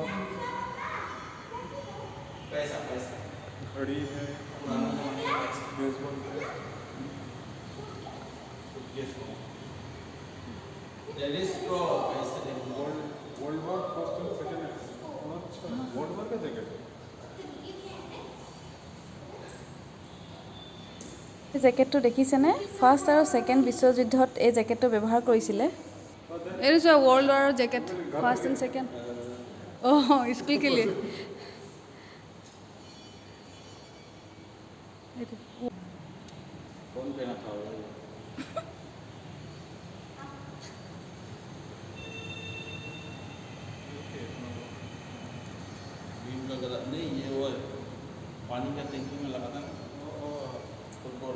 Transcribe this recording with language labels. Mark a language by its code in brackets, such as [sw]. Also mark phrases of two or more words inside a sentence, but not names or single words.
[hi] घड़ी है, बेसबॉल है। [en] world war first and second. [hi] अच्छा, [en] world war [hi] का जैकेट। [as] এই জেকেটটো দেখিছেনে? ফাৰ্ষ্ট আৰু ছেকেণ্ড বিশ্বযুদ্ধত এই জেকেটটো ব্যৱহাৰ কৰিছিলে। এইটো চোৱা [en] world war's [as] জেকেট, [en] first and second. [hi] অঁ, স্কুল के लिए। कौन पहना था वो? भीम का गला नहीं, ये वो पानी का टैंकी में लगा था ना, फुटबॉल।